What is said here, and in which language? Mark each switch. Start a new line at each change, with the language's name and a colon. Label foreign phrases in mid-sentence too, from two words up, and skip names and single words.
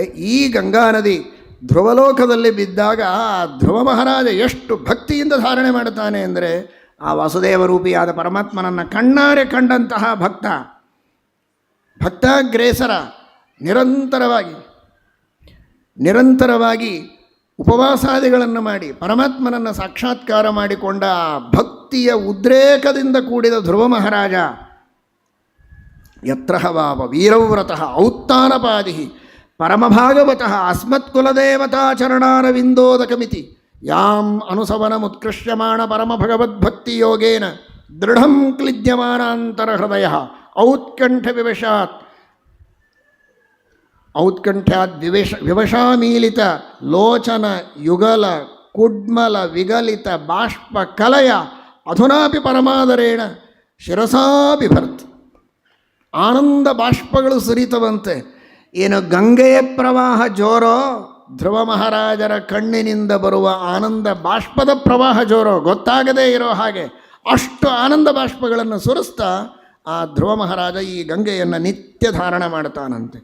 Kannada: ಈ ಗಂಗಾ ನದಿ ಧ್ರುವಲೋಕದಲ್ಲಿ ಬಿದ್ದಾಗ ಆ ಧ್ರುವ ಮಹಾರಾಜ ಎಷ್ಟು ಭಕ್ತಿಯಿಂದ ಧಾರಣೆ ಮಾಡುತ್ತಾನೆ ಅಂದರೆ ಆ ವಾಸುದೇವ ರೂಪಿಯಾದ ಪರಮಾತ್ಮನನ್ನು ಕಣ್ಣಾರೆ ಕಂಡಂತಹ ಭಕ್ತಾಗ್ರೇಸರ ನಿರಂತರವಾಗಿ ಉಪವಾಸಾದಿಗಳನ್ನು ಮಾಡಿ ಪರಮಾತ್ಮನನ್ನು ಸಾಕ್ಷಾತ್ಕಾರ ಮಾಡಿಕೊಂಡ ಭಕ್ತಿಯ ಉದ್ರೇಕದಿಂದ ಕೂಡಿದ ಧ್ರುವ ಮಹಾರಾಜ
Sanskrit: ಯತ್ರ ವಾವ ವೀರವ್ರತಃ ಔತ್ತಾನಪಾದಿ ಪರಮಭಾಗವತಃ ಅಸ್ಮತ್ಕುಲದೇವತಾಚರಣಾರವಿಂದೋದಕಮಿತಿ ಯಾಂ ಅನುಸವನಮುತ್ಕೃಷ್ಯಮಾಣ ಪರಮಭಗವದ್ಭಕ್ತಿಯೋಗೇನ ದೃಢಂ ಕ್ಲಿದ್ಯಮಾನಾಂತರಹೃದಯ ಔತ್ಕಂಠ್ಯಾದ್ ವಿವಶಾಮೀಲಿತ ಲೋಚನ ಯುಗಲ ಕುಡ್ಮಲ ವಿಗಲಿತ ಬಾಷ್ಪ ಕಲಯ ಅಧುನಾಪಿ ಪರಮಾದರೇಣ ಶಿರಸಾ ಬಿಭರ್ತಿ.
Kannada: ಆನಂದ ಬಾಷ್ಪಗಳು ಸುರಿತವಂತೆ. ಏನು ಗಂಗೆಯ ಪ್ರವಾಹ ಜೋರೋ, ಧ್ರುವ ಮಹಾರಾಜರ ಕಣ್ಣಿನಿಂದ ಬರುವ ಆನಂದ ಬಾಷ್ಪದ ಪ್ರವಾಹ ಜೋರೋ, ಗೊತ್ತಾಗದೇ ಇರೋ ಹಾಗೆ ಅಷ್ಟು ಆನಂದ ಬಾಷ್ಪಗಳನ್ನು ಸುರಿಸ್ತಾ ಆ ಧ್ರುವ ಮಹಾರಾಜ ಈ ಗಂಗೆಯನ್ನು ನಿತ್ಯ ಧಾರಣ ಮಾಡ್ತಾನಂತೆ.